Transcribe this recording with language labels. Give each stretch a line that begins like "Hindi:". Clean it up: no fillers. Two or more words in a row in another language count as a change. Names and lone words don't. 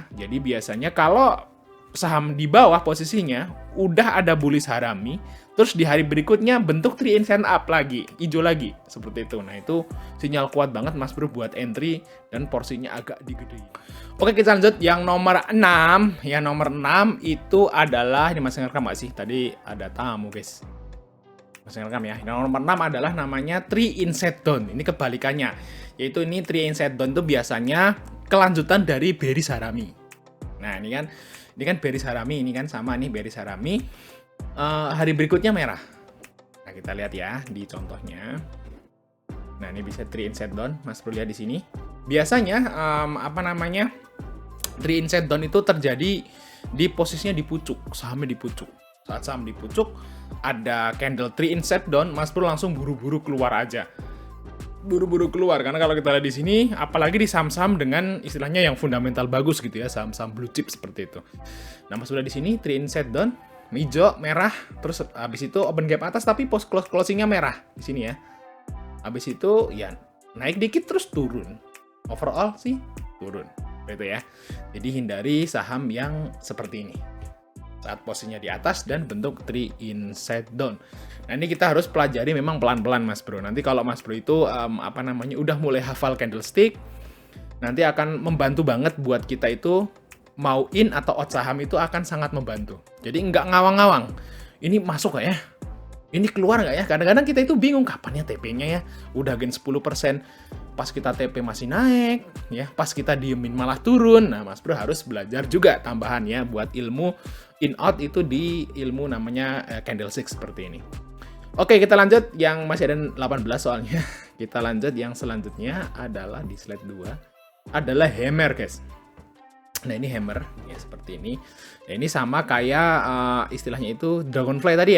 Indonesian: Jadi biasanya kalau saham di bawah posisinya udah ada
English: bullish harami,
Indonesian: terus di hari berikutnya bentuk
English: 3-in setup
Indonesian: lagi, hijau lagi, seperti itu. Nah, itu sinyal kuat banget Mas Bro buat entry dan porsinya agak digedein. Oke, kita lanjut yang nomor 6. Yang nomor 6 itu adalah, ini masih ngerekam nggak sih? Tadi ada tamu, guys. Masih ngerekam ya. Yang nomor 6 adalah namanya
English: 3-in set down.
Indonesian: Ini kebalikannya. Yaitu ini
English: 3-in set down
Indonesian: itu biasanya kelanjutan dari
English: bearish harami.
Indonesian: Nah, ini kan
English: bearish harami,
Indonesian: ini kan sama nih
English: bearish harami.
Indonesian: Hari berikutnya merah. Nah, kita lihat ya di contohnya. Nah, ini bisa
English: 3 inside down,
Indonesian: Mas Bro lihat di sini. Biasanya apa namanya?
English: 3 inside down
Indonesian: itu terjadi di posisinya di pucuk, sahamnya di pucuk. Saat saham di pucuk, ada
English: candle 3 inside down,
Indonesian: Mas Bro langsung buru-buru keluar aja. Buru-buru keluar, karena kalau kita lihat di sini, apalagi di saham-saham dengan istilahnya yang fundamental bagus gitu ya, saham-saham
English: blue chip
Indonesian: seperti itu. Nah, Mas Bro di sini
English: 3 inside down,
Indonesian: hijau, merah, terus habis itu
English: open gap
Indonesian: atas tapi
English: post closingnya
Indonesian: merah di sini ya. Habis itu ya naik dikit terus turun. Overall sih turun. Gitu ya. Jadi hindari saham yang seperti ini. Saat posisinya di atas dan bentuk
English: 3 inside down.
Indonesian: Nah, ini kita harus pelajari memang pelan-pelan Mas Bro. Nanti kalau Mas Bro itu udah mulai hafal candlestick, nanti akan membantu banget buat kita itu mau in atau out saham itu akan sangat membantu. Jadi nggak ngawang-ngawang. Ini masuk nggak ya? Ini keluar nggak ya? Kadang-kadang kita itu bingung kapan ya TP-nya ya. Udah gain 10%, pas kita TP masih naik, ya. Pas kita diemin malah turun. Nah, Mas Bro harus belajar juga tambahan ya buat ilmu
English: in out
Indonesian: itu di ilmu namanya candlestick seperti ini. Oke, kita lanjut yang masih ada 18 soalnya. Kita lanjut yang selanjutnya adalah di slide 2 adalah
English: hammer, guys.
Indonesian: Nah, ini hammer ya seperti ini. Nah, ini sama kayak istilahnya itu dragonfly tadi ya.